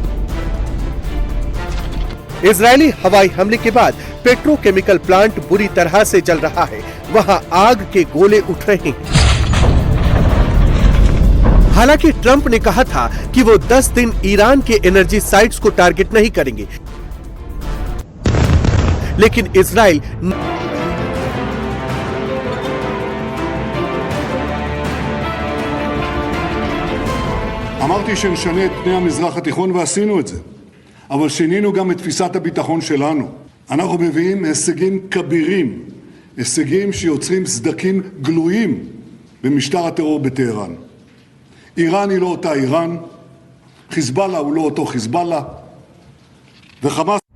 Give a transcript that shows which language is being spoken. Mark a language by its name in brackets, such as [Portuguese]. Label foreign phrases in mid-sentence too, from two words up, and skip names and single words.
[Hindi] इजरायली हवाई हमले के बाद पेट्रोकेमिकल प्लांट बुरी तरह से जल रहा है। वहां आग के गोले उठ रहे हैं। हालांकि ट्रंप ने कहा था कि वो 10 दिन ईरान के [English] energy sites [Hindi] को टारगेट नहीं करेंगे, लेकिन इजराइल [Hebrew] אמרתי שנשנה את פני המזרח התיכון ועשינו את זה, אבל שינינו גם את תפיסת הביטחון שלנו. אנחנו מביאים הישגים כבירים, הישגים שיוצרים סדקים גלויים במשטר הטרור בטהרן. איראן היא לא אותה איראן, חיזבאללה הוא לא אותו חיזבאללה, וחמאס...